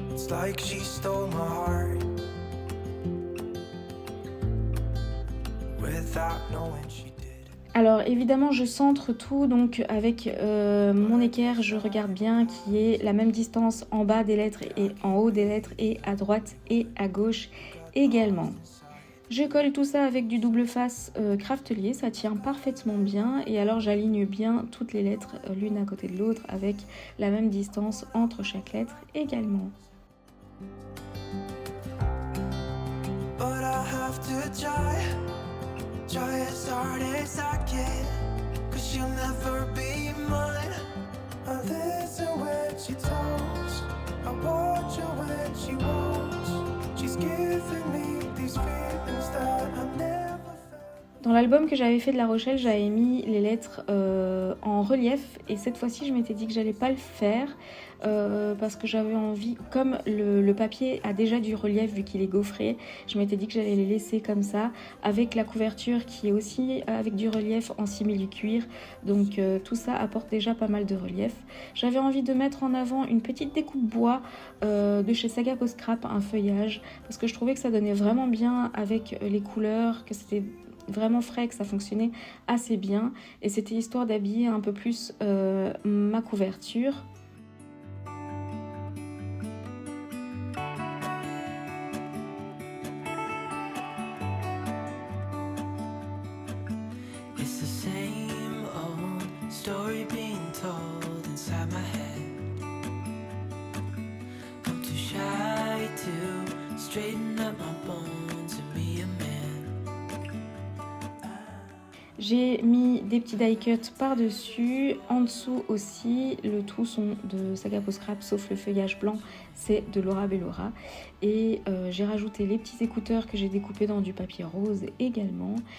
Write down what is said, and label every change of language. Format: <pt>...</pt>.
<en>Like she stole my heart without knowing she did.</en> <fr>Alors évidemment je centre tout donc avec mon équerre, je regarde bien qu'il y ait la même distance en bas des lettres et en haut des lettres et à droite et à gauche également. Je colle tout ça avec du double face Craftelier, ça tient parfaitement bien et alors j'aligne bien toutes les lettres l'une à côté de l'autre avec la même distance entre chaque lettre également.</fr> <en>But I have to try as hard as I can, 'cause she'll never be mine. I listen when she talks, I watch her when she walks. She's giving me these feelings that I never felt.</en> <fr>Dans l'album que j'avais fait de La Rochelle, j'avais mis les lettres en relief et cette fois-ci je m'étais dit que j'allais pas le faire parce que j'avais envie, comme le papier a déjà du relief vu qu'il est gaufré, je m'étais dit que j'allais les laisser comme ça avec la couverture qui est aussi avec du relief en simili-cuir, donc tout ça apporte déjà pas mal de relief. J'avais envie de mettre en avant une petite découpe bois de chez Saga Post Scrap, un feuillage, parce que je trouvais que ça donnait vraiment bien avec les couleurs, que c'était vraiment frais, que ça fonctionnait assez bien et c'était histoire d'habiller un peu plus ma couverture.</fr> <en>It's the same old story being told inside my head. I'm too shy to straighten up my bones and be a man.</en> <fr>J'ai mis des petits die cuts par-dessus, en dessous aussi, le tout sont de Saga Post Scrap sauf le feuillage blanc, c'est de Laura Bellora. Et j'ai rajouté les petits écouteurs que j'ai découpés dans du papier rose également.</fr>